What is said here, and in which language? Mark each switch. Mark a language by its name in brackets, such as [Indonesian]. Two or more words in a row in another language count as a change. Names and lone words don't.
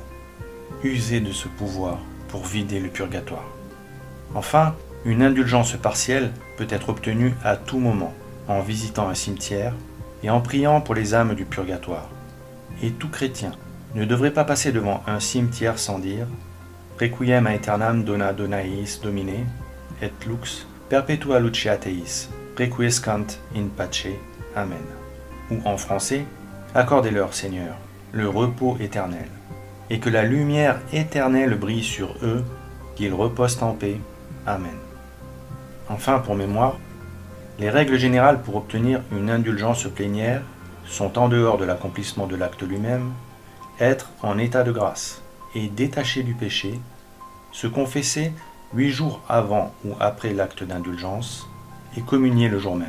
[French] Usez de ce pouvoir pour vider le purgatoire. Enfin, une indulgence partielle peut être obtenue à tout moment en visitant un cimetière et en priant pour les âmes du purgatoire. Et tout chrétien ne devrait pas passer devant un cimetière sans dire « [Latin] Requiem aeternam dona donaeis Domine, et lux perpetua lucia teis, requiescant in pace. [French] Amen » ou en français « Accordez-leur, Seigneur, le repos éternel, et que la lumière éternelle brille sur eux, qu'ils reposent en paix. Amen. » Enfin, pour mémoire, les règles générales pour obtenir une indulgence plénière sont en dehors de l'accomplissement de l'acte lui-même, être en état de grâce et détaché du péché, se confesser 8 jours avant ou après l'acte d'indulgence et communier le jour même.